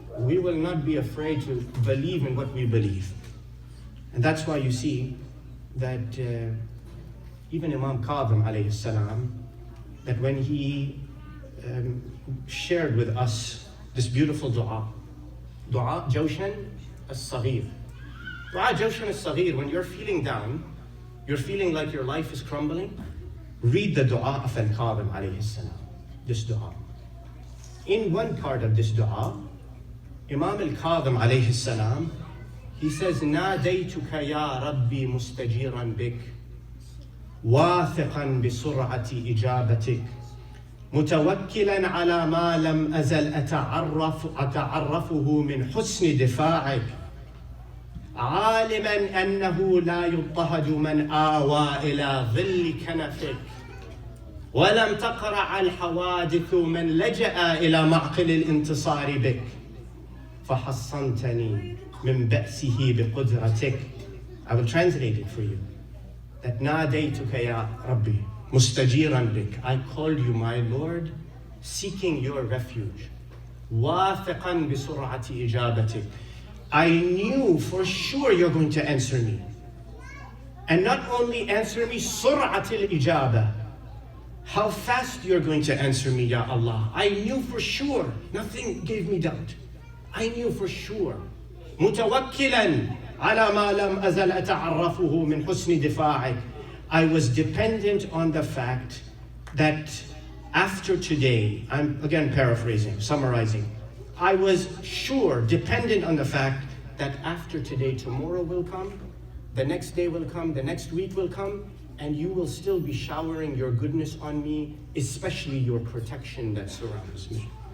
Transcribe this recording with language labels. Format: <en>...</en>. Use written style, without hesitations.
<en>We will not be afraid to believe in what we believe. And that's why you see that even Imam Kadhim alayhi salam, that when he shared with us this beautiful dua Jawshan as-Saghir. Dua Jawshan as-Saghir, when you're feeling down, you're feeling like your life is crumbling, read the dua of Al-Kadhim alayhi salam, this dua. In one part of this dua, Imam Al-Kadhim alayhi salam, he says,</en> <ar>ناديتك يا ربي مستجيرا بك واثقا بسرعة إجابتك متوكلا على ما لم أزل أتعرفه من حسن دفاعك عالما أنه لا يضطهد من آوى إلى ظل كنفك ولم تقرع الحوادث من لجأ إلى معقل الانتصار بك فحصنتني من بأسه بقدرتك.</ar> <en>I will translate it for you.</en> <ar>That ناديتك يا ربي مستجيرا بك.</ar> <en>I called you, my Lord, seeking your refuge.</en> <ar>واثقا بسرعة إجابتك.</ar> <en>I knew for sure you're going to answer me. And not only answer me,</en> <ar>سرعة الإجابة.</ar> <en>How fast you're going to answer me, Ya Allah. I knew for sure. Nothing gave me doubt. I knew for sure.</en> <ar>متوكلا على ما لم أزل أتعرفه من حسن دفاعك.</ar> <en>I was dependent on the fact that after today, I'm again paraphrasing, summarizing, I was sure, dependent on the fact that after today, tomorrow will come, the next day will come, the next week will come, and you will still be showering your goodness on me, especially your protection that surrounds me.</en>